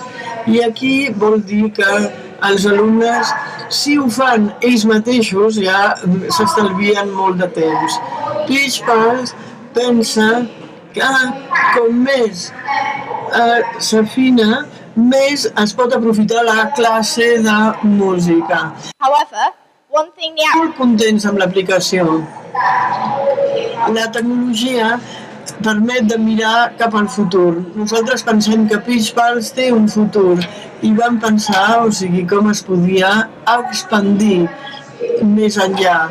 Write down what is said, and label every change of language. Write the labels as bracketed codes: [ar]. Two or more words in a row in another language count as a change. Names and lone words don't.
[ca] I aquí vol dir que els alumnes, si ho fan ells mateixos, ja s'estalvien molt de temps. PitchPulse pensa que com més s'afina, més es pot aprofitar la classe de música. [en] However, one thing the app [ca] Molt contents amb l'aplicació. La tecnologia permet de mirar cap al futur. Nosaltres pensem que PitchPulse té un futur i vam pensar, o sigui, com es podia expandir més enllà.